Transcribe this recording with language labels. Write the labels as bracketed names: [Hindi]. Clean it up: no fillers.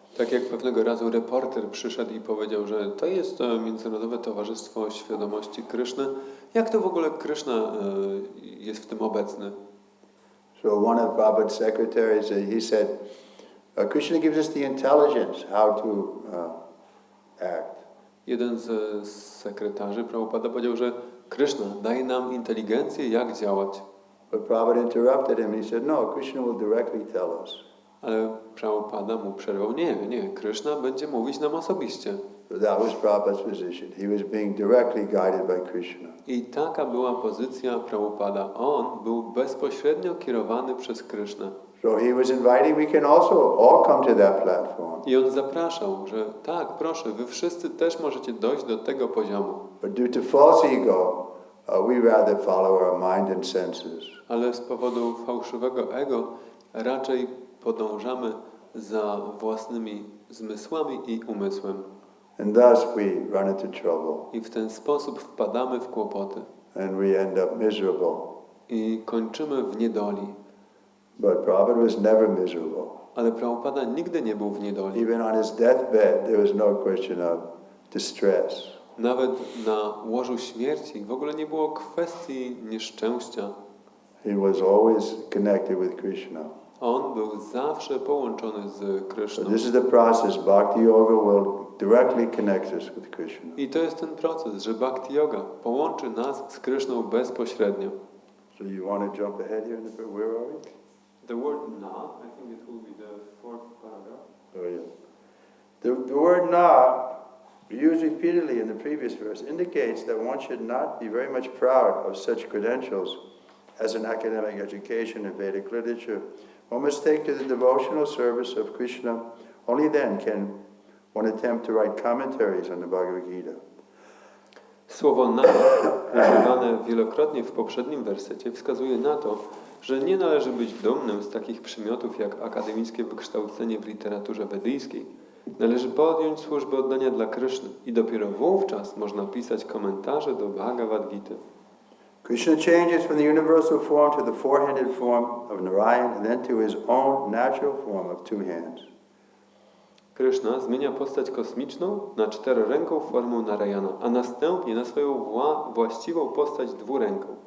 [Polish] Tak jak pewnego razu reporter przyszedł i powiedział, że to jest Międzynarodowe Towarzystwo Świadomości Kryszny. Jak to w ogóle Kryszna jest w tym obecny? [English] So one of Prabhupada's secretaries, he said, Krishna gives us the intelligence how to act. [Polish] Jeden z sekretarzy Prabhupada powiedział, że Kryszna daje nam inteligencję, jak działać. [English] But Prabhupada interrupted him and he said, no, Krishna will directly tell us. [Polish] Ale Prabhupada mu przerwał, nie, Kryszna będzie mówić nam osobiście. [English] So that was Prabhupada's position. He was being directly guided by Krishna. [Polish] I taka była pozycja Prabhupada. On był bezpośrednio kierowany przez Krysznę. [English] So he was inviting, we can also all come to that platform. [Polish] I on zapraszał, że tak, proszę, wy wszyscy też możecie dojść do tego poziomu. [English] But due to false ego, we rather follow our mind and senses. [Polish] Ale z powodu fałszywego ego raczej podążamy za własnymi zmysłami i umysłem. [English] And thus we run into trouble. [Polish] I w ten sposób wpadamy w kłopoty. [English] And we end up miserable. [Polish] I kończymy w niedoli. [English] But Prabhupada was never miserable. [Polish] Ale Prabhupada nigdy nie był w niedoli. [English] Even on his deathbed, there was no question of distress. [Polish] Nawet na łożu śmierci w ogóle nie było kwestii nieszczęścia. [English] He was always connected with Krishna. [Polish] On był zawsze połączony z Kryszną. [English] This is the process. Bhakti Yoga will directly connect us with Krishna. [Polish] I to jest ten proces, że Bhakti Yoga połączy nas z Kryszną bezpośrednio. [English] So you want to jump ahead here? Where are we? The word na, I think it will be the fourth paragraph. Oh yeah. The word na, used repeatedly in the previous verse, indicates that one should not be very much proud of such credentials as an academic education in Vedic literature. One must take to the devotional service of Krishna. Only then can one attempt to write commentaries on the Bhagavad Gita. [Polish] Słowo na, używane wielokrotnie w poprzednim wersecie, wskazuje na to, że nie należy być dumnym z takich przymiotów jak akademickie wykształcenie w literaturze wedyjskiej. Należy podjąć służbę oddania dla Kryszny i dopiero wówczas można pisać komentarze do Bhagavad Gity. [English] Krishna changes from the universal form to the four-handed form of Narayan and then to his own natural form of two hands. [Polish] Kryszna zmienia postać kosmiczną na czteroręką formę Narayana, a następnie na swoją właściwą postać dwuręką.